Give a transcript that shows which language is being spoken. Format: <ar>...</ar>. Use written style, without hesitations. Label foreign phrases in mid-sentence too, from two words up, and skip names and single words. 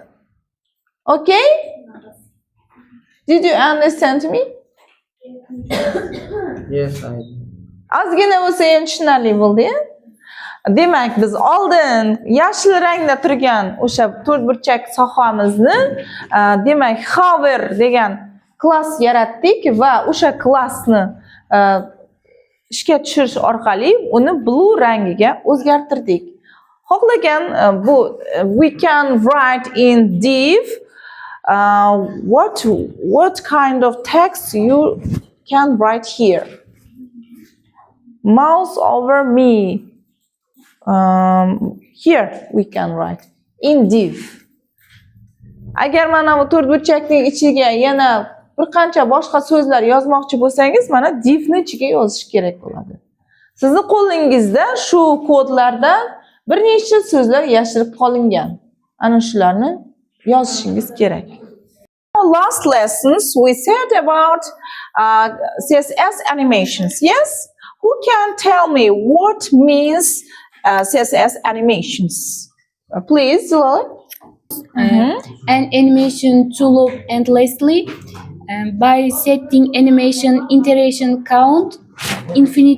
<en>Okay? Did you understand me? Yes, I.</en> <uz>Ozgina bo'lsa ham tushunarli bo'ldi-ya. Demak, biz oldin yashil rangda turgan o'sha to'rtburchak sohamizni demak hover degan klass yaratdik va o'sha klassni ishga tushirish orqali uni blue rangiga o'zgartirdik. Xohlagan bu</uz> <en>we can write in div what kind of text you can write here. Mouse over me. Here we can write in div.</en> <uz>Agar mana bu to'rtburchakning ichiga yana bir qancha boshqa so'zlar yozmoqchi bo'lsangiz, mana divni ichiga yozish kerak bo'ladi. Sizning qo'lingizda shu kodlardan bir nechta so'zlar yashirib qolingan. Ana shularni yozishingiz kerak.</uz> <en>Last lessons we said about CSS animations. Yes? Who can tell me what means CSS animations? Please, Lily. An animation to loop endlessly by setting animation iteration count infinite.</en>